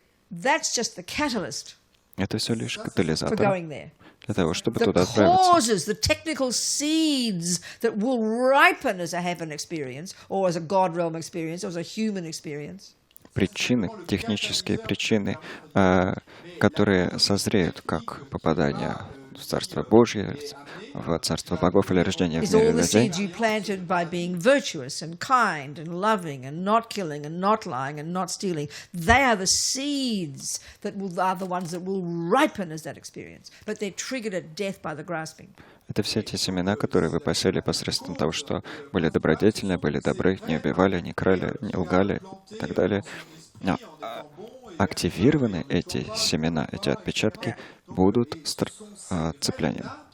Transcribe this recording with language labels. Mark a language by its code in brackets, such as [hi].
[en] That's just the catalyst [ru] Это все лишь [en] for [ru] катализатор [en] going there. [ru] для того, чтобы [en] The [ru] туда отправиться. [en] causes, the technical seeds that will ripen as a heaven experience, or as a God realm experience, or as a human experience. [ru] Причины, технические причины, которые созреют как попадание в Царство Божье, в Царство богов или рождение в [en] Is [ru] мире [en] all the [ru] людей. [en] seeds you planted by being virtuous and kind and loving and not killing and not lying and not stealing. They are the seeds that are the ones that will ripen as that experience. But they're triggered at death by the grasping. [ru] Это все те семена, которые вы посеяли посредством того, что были добродетельны, были добры, не убивали, не крали, не лгали и так далее. Но активированы эти семена, эти отпечатки будут цеплянием.